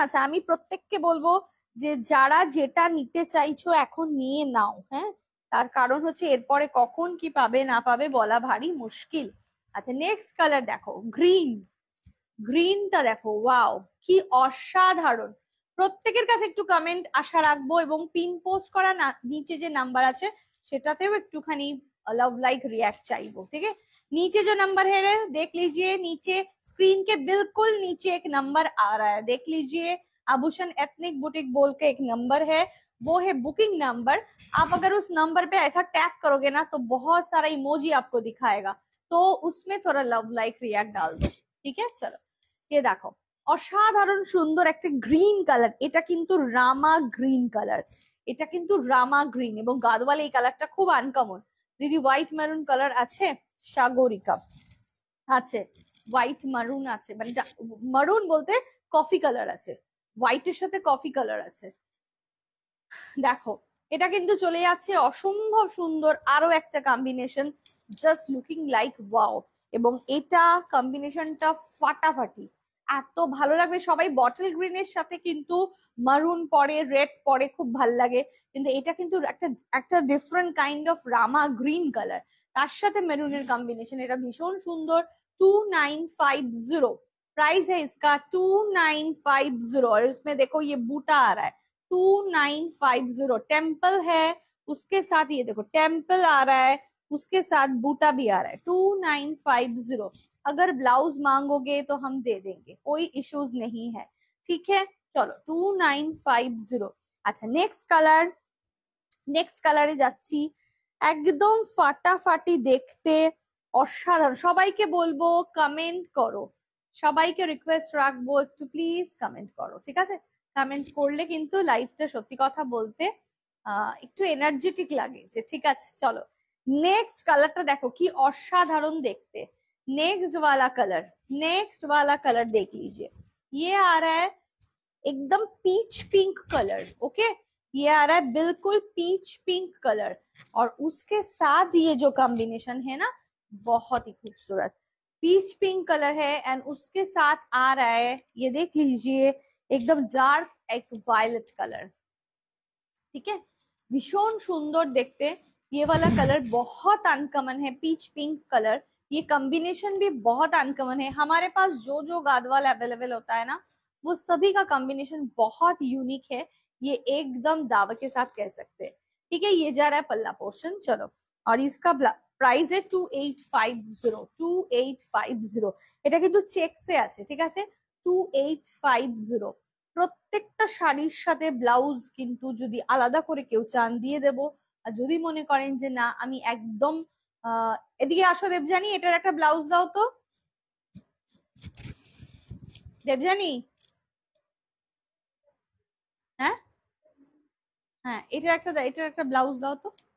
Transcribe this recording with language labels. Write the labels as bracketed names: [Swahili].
[Bangla] আচ্ছা আমি প্রত্যেককে বলবো যে যারা যেটা নিতে চাইছো এখন নিয়ে নাও, হ্যাঁ, তার কারণ হচ্ছে এরপরে কখন কি পাবে না পাবে বলা ভারী মুশকিল। আচ্ছা নেক্সট কালার দেখো, গ্রিন। গ্রিনটা দেখো ওয়াও কি অসাধারণ। প্রত্যেকের কাছে একটু কমেন্ট আশা রাখবো এবং পিন পোস্ট করা নিচে যে নাম্বার আছে সেটাতেও একটুখানি লাভ লাইক রিয়াক্ট চাইবো। ঠিক আছে [Hindi] नीचे जो नंबर है देख लीजिए, नीचे स्क्रीन के बिल्कुल नीचे एक नंबर आ रहा है, देख लीजिए, आभूषण एथनिक बुटीक बोल के एक नंबर है, वो है बुकिंग नंबर। आप अगर उस नंबर पे ऐसा टैप करोगे ना तो बहुत सारा इमोजी आपको दिखाएगा, तो उसमें थोड़ा लव लाइक रिएक्ट डाल दो, ठीक है। चलो ये देखो [Bangla] অসাধারণ সুন্দর একটা গ্রিন কালার, এটা কিন্তু রামা গ্রিন কালার, এটা কিন্তু রামা গ্রিন, এবং গাদওয়াল এই কালারটা খুব আনকমন। দিদি হোয়াইট মেরুন কালার আছে, সাগরিকা আছে, হোয়াইট মারুন আছে, মানে মারুন বলতে কফি কালার আছে, হোয়াইটের সাথে কফি কালার আছে। দেখো এটা কিন্তু চলে যাচ্ছে অসম্ভব সুন্দর আরো একটা combination, just looking like wow, এবং এটা কম্বিনেশনটা ফাটাফাটি, এত ভালো লাগবে। সবাই বটল গ্রিনের সাথে কিন্তু মারুন পরে, রেড পরে, খুব ভাল লাগে, কিন্তু এটা কিন্তু একটা একটা different kind of Rama green colour, তার সাথে মেরুনের কম্বিনেশন, এটা ভীষণ সুন্দর। [Hindi] 2950 प्राइस है इसका, 2950। और इसमें देखो ये बूटा आ रहा है 2950, टेम्पल है उसके साथ, ये देखो टेम्पल आ रहा है उसके साथ बूटा भी आ रहा है, 2950। अगर ब्लाउज मांगोगे तो हम दे देंगे, कोई इश्यूज नहीं है, ठीक है। चलो 2950। अच्छा नेक्स्ट [Bangla] কালার, নেক্সট কালারে যাচ্ছি, একদম ফাটাফাটি দেখতে, অসাধারণ। সবাইকে বলবো কমেন্ট করো, সবাইকে রিকোয়েস্ট রাখবো একটু প্লিজ কমেন্ট করো, ঠিক আছে। কমেন্ট করলে কিন্তু লাইভটা সত্যি কথা বলতে একটু এনার্জেটিক লাগে, যে ঠিক আছে। চলো नेक्स्ट কালারটা দেখো কি অসাধারণ দেখতে, [Hindi] नेक्स्ट वाला कलर, नेक्स्ट वाला कलर देख लीजिए, ये आ रहा है एकदम पीच पिंक कलर, ओके, ये आ रहा है बिल्कुल पीच पिंक कलर, और उसके साथ ये जो कॉम्बिनेशन है ना बहुत ही खूबसूरत पीच पिंक कलर है, एंड उसके साथ आ रहा है ये देख लीजिए एकदम डार्क एक वायलेट कलर, ठीक है, [Bangla] भीषण सुंदर देखते। [Hindi] ये वाला कलर बहुत अनकॉमन है, पीच पिंक कलर, ये कॉम्बिनेशन भी बहुत अनकॉमन है। हमारे पास जो जो गादवाल अवेलेबल होता है ना वो सभी का कॉम्बिनेशन बहुत यूनिक है, ये एकदम दावा के साथ कह सकते हैं, ठीक है। ये जा रहा है पल्ला पोर्शन, चलो, और इसका प्राइस है 2850, 2850। [Bangla] এটা কিন্তু চেকসে আছে, ঠিক আছে, 2850। প্রত্যেকটা শাড়ির সাথে ব্লাউজ কিন্তু যদি আলাদা করে কেউ চান দিয়ে দেব, আর যদি মনে করেন যে না আমি একদম এদিকে আসো দেবজানি, এটার একটা ব্লাউজ দাও তো দেবজানি, হ্যাঁ হ্যাঁ এটার একটা ব্লাউজ দাও তো।